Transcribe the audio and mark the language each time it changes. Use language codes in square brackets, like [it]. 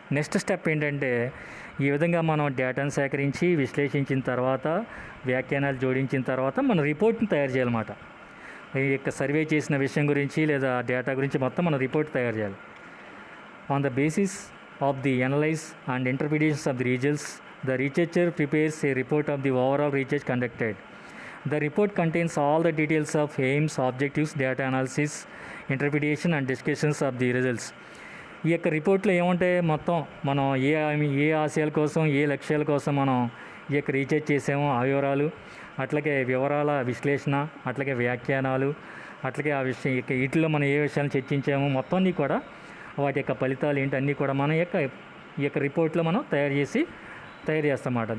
[te] Next step ఏంటంటే ఈ విధంగా మనం డేటాను సేకరించి విశ్లేషించిన తర్వాత వ్యాఖ్యానాలు జోడించిన తర్వాత మనం రిపోర్ట్ని తయారు చేయాలన్నమాట. ఈ యొక్క సర్వే చేసిన విషయం గురించి లేదా డేటా గురించి మొత్తం మనం రిపోర్ట్ తయారు చేయాలి. [en] On the basis of the analyze and interpretations of the results, the researcher prepares a report of the overall research conducted. The report contains all the details of aims, objectives, data analysis, interpretation and discussions of the results. [te] ఈ యొక్క రిపోర్ట్లో ఏముంటాయి, మొత్తం మనం ఏ ఆశయాల కోసం, ఏ లక్ష్యాల కోసం మనం ఈ యొక్క రీసెర్చ్ చేసామో ఆ వివరాలు, అట్లాగే వివరాల విశ్లేషణ, అట్లాగే వ్యాఖ్యానాలు, అట్లాగే ఆ విషయం వీటిలో మనం ఏ విషయాలు చర్చించామో మొత్తం అన్నీ కూడా వాటి యొక్క ఫలితాలు ఏంటి అన్నీ కూడా మనం ఈ యొక్క రిపోర్ట్లో మనం తయారు చేస్తామన్నమాట.